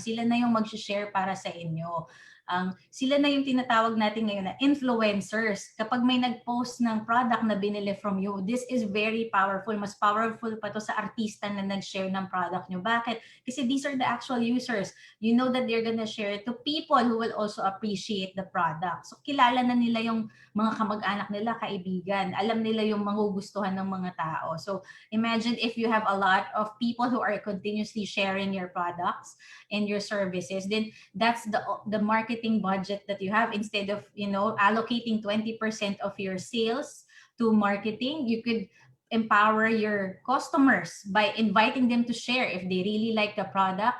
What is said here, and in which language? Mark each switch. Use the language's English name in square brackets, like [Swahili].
[Filipino] Sila na yung mag-share para sa inyo. Sila na yung tinatawag natin ngayon na influencers. Kapag may nag-post ng product na binili from you, [English] this is very powerful. [Filipino] Mas powerful pa to sa artista na nag-share ng product nyo. Bakit? [English] Kasi these are the actual users. You know that they're gonna share it to people who will also appreciate the product. [Filipino] So kilala na nila yung mga kamag-anak nila, kaibigan. Alam nila yung magugustuhan ng mga tao. [English] So imagine if you have a lot of people who are continuously sharing your products and your services, then that's the marketing budget that you have. Instead of, you know, allocating 20% of your sales to marketing, you could empower your customers by inviting them to share if they really like the product.